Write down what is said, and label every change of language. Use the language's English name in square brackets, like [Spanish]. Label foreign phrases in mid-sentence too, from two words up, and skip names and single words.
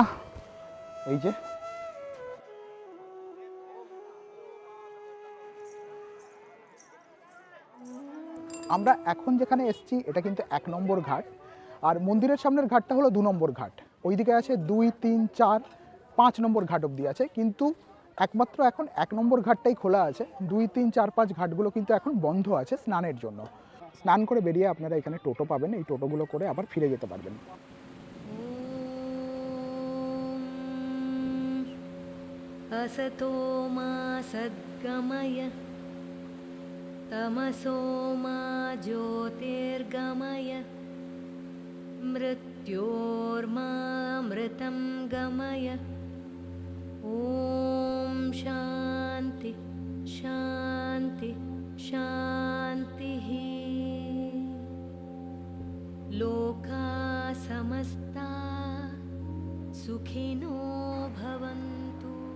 [Bangla] এই যে আমরা এখন যেখানে এসেছি এটা কিন্তু 1 নম্বর ঘাট, আর মন্দিরের সামনের ঘাটটা হলো 2 নম্বর ঘাট। ওইদিকে আছে 2, 3, 4, 5 নম্বর ঘাট অবধি আছে, কিন্তু একমাত্র এখন 1 নম্বর ঘাটটাই খোলা আছে। 2, 3, 4, 5 ঘাটগুলো কিন্তু এখন বন্ধ আছে স্নানের জন্য। স্নান করে বেরিয়ে আপনারা এখানে টোটো পাবেন, এই টোটোগুলো করে আবার ফিরে যেতে পারবেন। [Sanskrit] असतो मा सद्गमय तमसो मा ज्योतिर्गमय मृत्योर्मामृतं गमय ॐ शान्ति शान्ति शान्तिः लोका समस्ता सुखिनो भवन्तु।